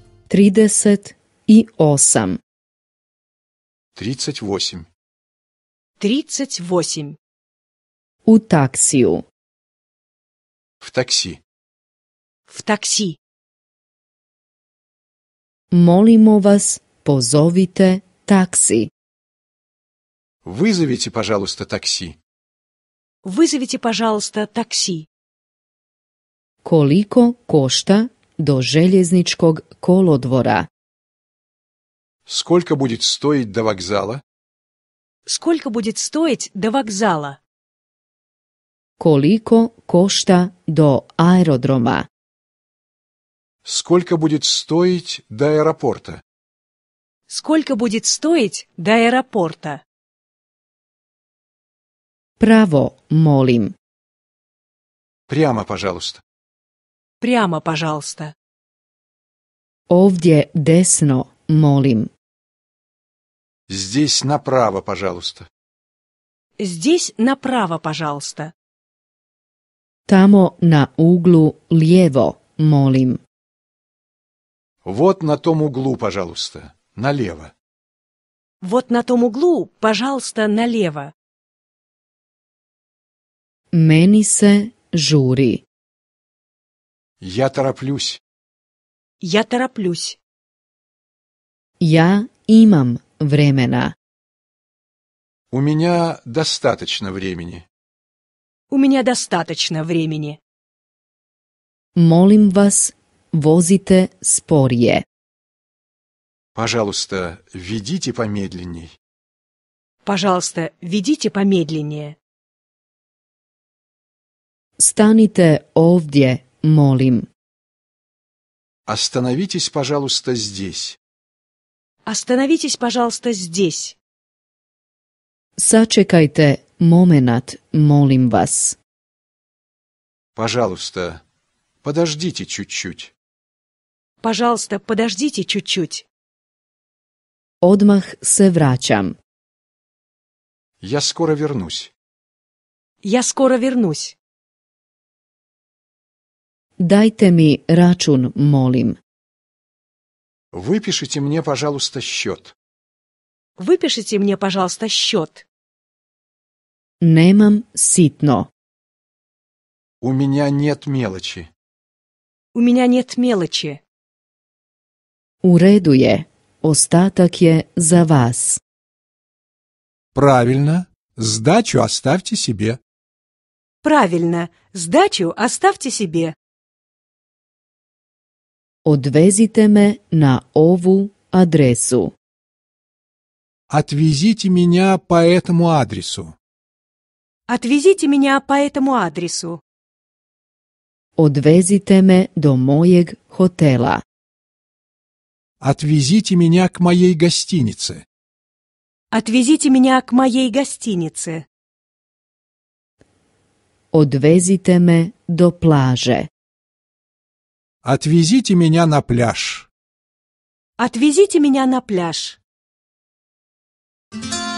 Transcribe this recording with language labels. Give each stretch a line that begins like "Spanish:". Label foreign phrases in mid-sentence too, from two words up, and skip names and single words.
Croatian: 38. 38. 38. U taksiju.
Russian: В такси. В такси.
Croatian: Molimo vas, pozovite taksi.
Russian: Вызовите, пожалуйста, такси. Вызовите, пожалуйста, такси.
Croatian: Koliko košta do željezničkog kolodvora?
Russian: Сколько будет стоить до вокзала? Сколько будет стоить до вокзала?
Croatian: Koliko košta do aerodroma?
Russian: Сколько будет стоить до аэропорта? Сколько будет стоить до аэропорта?
Croatian: Pravo, molim.
Russian: Прямо, пожалуйста. Прямо, пожалуйста.
Croatian: Ovdje desno, molim.
Russian: Здесь направо, пожалуйста. Здесь направо, пожалуйста.
Croatian: Tamo na uglu lijevo, molim.
Russian: Вот на том углу, пожалуйста. Налево. Вот на том углу, пожалуйста, налево.
Croatian: Meni se žuri.
Russian: Я тороплюсь. Я тороплюсь.
Croatian: Ja imam vremena.
Russian: У меня достаточно времени. У меня достаточно времени.
Croatian: Molim vas, vozite sporije.
Russian: Пожалуйста, ведите помедленней. Пожалуйста, ведите помедленнее.
Croatian: Stanite ovdje, molim.
Russian: Остановитесь, пожалуйста, здесь. Остановитесь, пожалуйста, здесь.
Croatian: Sačekajte momenat, molim vas.
Russian: Пожалуйста, подождите чуть-чуть. Пожалуйста, подождите чуть-чуть.
Croatian: Odmah se vraćam.
Russian: Я скоро вернусь. Я скоро вернусь.
Croatian: Dajte mi račun, molim.
Russian: Выпишите мне, пожалуйста, счет. Выпишите мне, пожалуйста, счет.
Croatian: Nemam sitno.
Russian: У меня нет мелочи. У меня нет мелочи.
Croatian: U redu je. Ostatak je za vas.
Russian: Правильно. Сдачу оставьте себе. Правильно. Сдачу оставьте себе.
Croatian: Odvezite me na ovu adresu.
Russian: Отвезите меня по этому адресу. Отвезите меня по этому адресу.
Croatian: Odvezite me do mojeg hotela.
Russian: Отвезите меня к моей гостинице. Отвезите меня к моей гостинице.
Croatian: Odvezite me do plaže.
Russian: Отвезите меня на пляж. Отвезите меня на пляж.